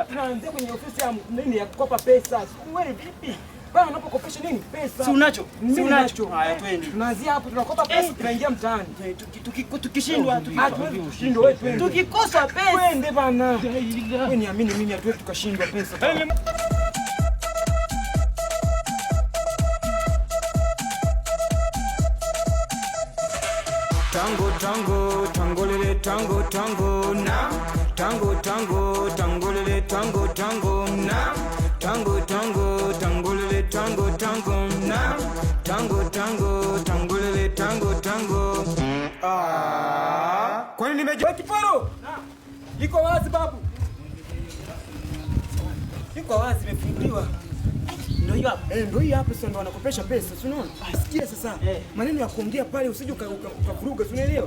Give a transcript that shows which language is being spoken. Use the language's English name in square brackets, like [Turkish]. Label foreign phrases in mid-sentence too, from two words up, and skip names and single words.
[Swahili] Tunaanzia kwenye ofisi ya nini ya kukopa pesa. Wewe vipi? Bana unapokopesha nini? Pesa. Si unacho? Si unacho. Haya twende. Tunaanzia hapo tunakopa pesa tunaingia mtaani. Tukishindwa tushindwe wewe twende. Tukikosa pesa. Twende bana. Wewe niamini mimi hatuwezi tukashindwa pesa. Tango tango tango lele tango tango na tango tango tango lele tango tango na tango tango tango lele tango tango na tango tango tango lele tango tango. Kwani nimejua kiporo? Iko wazi babu. Iko wazi imefunguliwa. Ndio hiyo hapo. Ndio hiyo hapo sasa ndo wanakopesha pesa. Unaona? Sikia sasa. Maneno ya kuongea pale usije ukavuruga, unaelewa?